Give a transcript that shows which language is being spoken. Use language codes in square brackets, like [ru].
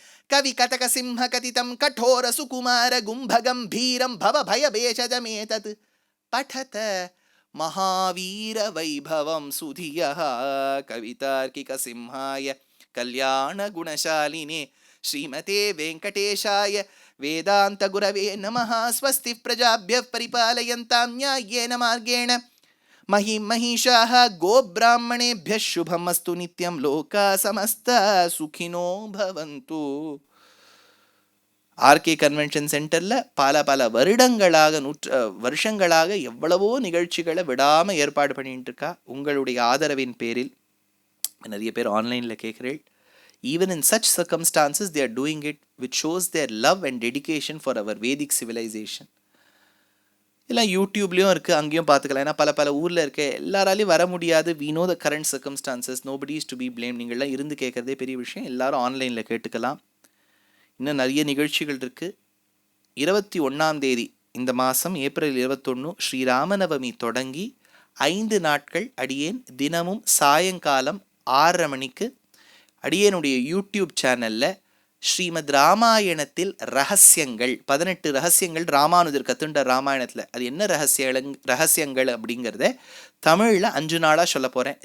[sa] கவி கதக சிம்ஹ கதிதம் கடோர சுகுமார கும்ப கம்பீரம் பவ பய பேஷஜமேதத் படத மகாவீர வைபவம் சுதியः. கவிதார்க்கிக சிம்ஹாய கல்யாண குணசாலினே ஸ்ரீமதே வெங்கடேஷாய வேதாந்த குரவே நமः. ஸ்வஸ்தி பிரஜாभ्यः परिपालयन्तां न्याय्येन मार्गेण महिषाः गोब्राह्मणेभ्यः शुभमस्तु नित्यं. लोकाः समस्ताः सुखिनो भवन्तु. [ta] ஆர்கே கன்வென்ஷன் சென்டரில் பல வருடங்களாக வருஷங்களாக எவ்வளவோ நிகழ்ச்சிகளை விடாமல் ஏற்பாடு பண்ணிட்டு இருக்கா. உங்களுடைய ஆதரவின் பேரில் நிறைய பேர் ஆன்லைனில் கேட்குறேன். [en] Even in such circumstances, they are doing it, which shows their love and dedication for our Vedic civilization. [ta] எல்லாம் யூடியூப்லேயும் இருக்குது, அங்கேயும் பார்த்துக்கலாம். ஏன்னா பல ஊரில் இருக்க எல்லாராலையும் வர முடியாது. [en] we know the current circumstances, nobody is to be blamed. [ta] நீங்கள்லாம் இருந்து கேட்குறதே பெரிய விஷயம். எல்லாரும் ஆன்லைனில் கேட்டுக்கலாம். இன்னும் நிறைய நிகழ்ச்சிகள் இருக்குது. 21 இந்த மாதம் ஏப்ரல் 21 ஸ்ரீராமநவமி தொடங்கி 5 நாட்கள் அடியேன் தினமும் சாயங்காலம் 6:30 மணிக்கு அடியேனுடைய யூடியூப் சேனலில் ஸ்ரீமத் ராமாயணத்தில் ரகசியங்கள் 18 ரகசியங்கள் ராமானுஜர் கத்துண்ட ராமாயணத்தில் அது என்ன ரகசியங்கள் அப்படிங்கிறத தமிழில் 5 நாளாக சொல்ல போகிறேன்.